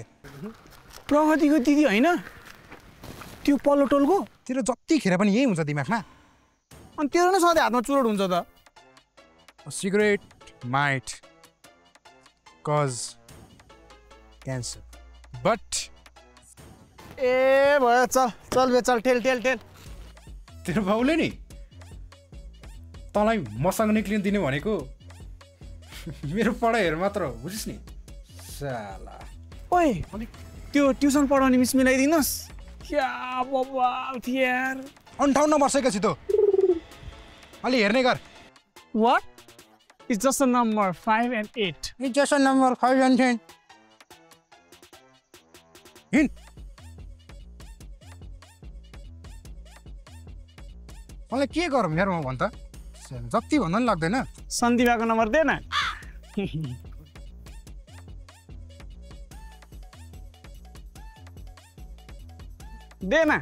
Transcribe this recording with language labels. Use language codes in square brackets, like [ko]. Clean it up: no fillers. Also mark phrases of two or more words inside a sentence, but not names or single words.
[ne] प्रगतिको दिदी होइन त्यो पल्लो टोलको तेरो जतिखेर पनि यही हुन्छ दिमागमा अनि तेरो नै सधैँ हातमा चुरोट हुन्छ त [en] cigarette might cause cancer but [ne] ए भयो चल चल बे चल ठेल ठेल ठेल तेरो बाउले नि तँलाई मसँग निक्लिन दिने भनेको मेरो पढाइहरू मात्र हो बुझिस् नि साला ओए त्यो ट्युसन पढाउने मिस मिलाइदिनुहोस् क्या बब्बाल थियो यार 58 वर्षको छु त अलि हेर्ने कर [en] What? It's just a number 5 and 8. It's just a number 5 and 10. [ne] हिँड मलाई के गरौँ यार म भन् त जति भन्दा पनि लाग्दैन सन्दिवाको नम्बर दे न दे न